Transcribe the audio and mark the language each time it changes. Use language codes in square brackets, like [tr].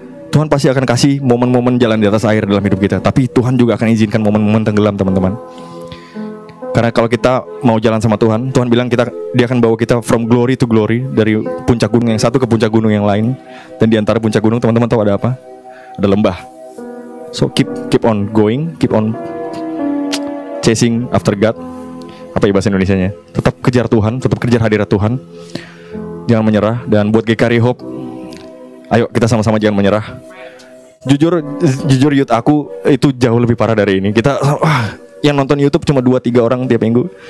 [id] Tuhan pasti akan kasih momen-momen jalan di atas air dalam hidup kita. Tapi Tuhan juga akan izinkan momen-momen tenggelam, teman-teman. Karena kalau kita mau jalan sama Tuhan, Tuhan bilang Dia akan bawa kita [en] from glory to glory, [id] dari puncak gunung yang satu ke puncak gunung yang lain. Dan di antara puncak gunung, teman-teman tahu ada apa? Ada lembah. [en] So keep on going, keep on chasing after God. [id] Apa ya bahasa Indonesianya? Tetap kejar Tuhan, tetap kejar hadirat Tuhan. Jangan menyerah. Dan buat GKRI Hope, ayo kita sama-sama jangan menyerah. Jujur youth aku itu jauh lebih parah dari ini. Kita yang nonton YouTube cuma 2-3 orang tiap minggu.